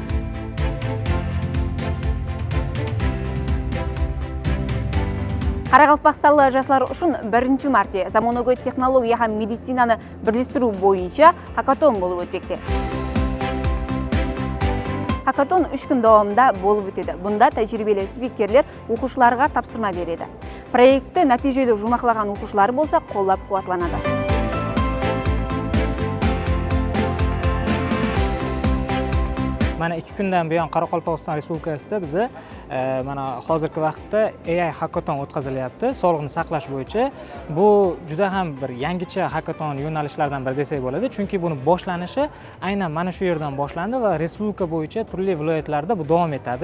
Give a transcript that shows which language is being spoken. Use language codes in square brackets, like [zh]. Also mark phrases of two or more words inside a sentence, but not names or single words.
[kaa] Қарақалпақстанлы жастар үшін 1 мартте заманауи технология һәм медицинаны бірлестіру бойынша хакатон болып өтпекте. Хакатон 3 күн давамында болып өтеді. Бұнда тәжірибелі спикерлер оқушыларға тапсырма береді. Проектті нәтижелі жұмақлаған оқушылар болса қолдап қуатланады. [uz] Mana 2 kundan buyon Qoraqalpog'iston Respublikasida bizni mana hozirgi vaqtda AI hackathon o'tkazilyapti. Sog'liqni saqlash bo'yicha bu juda ham bir yangicha hackathon yo'nalishlaridan biri desak bo'ladi, chunki buni boshlanishi aynan mana shu yerdan boshlandi va respublika bo'yicha turli viloyatlarda bu davom etadi.